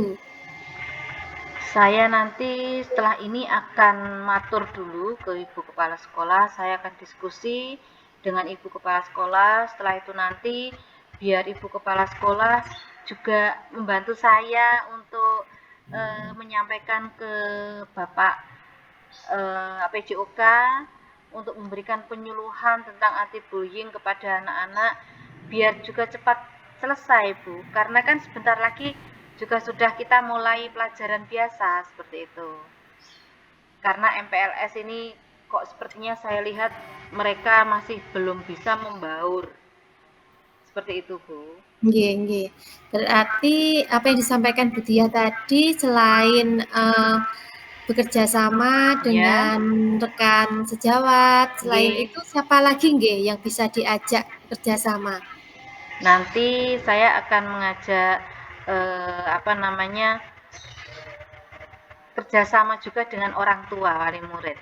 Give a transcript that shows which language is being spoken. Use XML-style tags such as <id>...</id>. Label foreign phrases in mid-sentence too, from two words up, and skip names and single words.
<id>Saya nanti setelah ini akan matur dulu ke Ibu Kepala Sekolah, saya akan diskusi dengan Ibu Kepala Sekolah, setelah itu nanti biar Ibu Kepala Sekolah juga membantu saya untuk menyampaikan ke Bapak APJOK untuk memberikan penyuluhan tentang anti bullying kepada anak-anak biar juga cepat selesai, Bu. Karena kan sebentar lagi juga sudah kita mulai pelajaran biasa seperti itu. Karena MPLS ini kok sepertinya saya lihat mereka masih belum bisa membaur. Seperti itu, Bu.</id> <jv>Nggih, nggih.</jv> <id>Berarti apa yang disampaikan Bu Diah tadi selain bekerja sama Ya. dengan rekan sejawat, selain Nggih. itu siapa lagi nggih yang bisa diajak kerjasama? Nanti saya akan mengajak apa namanya kerjasama juga dengan orang tua wali murid.</id>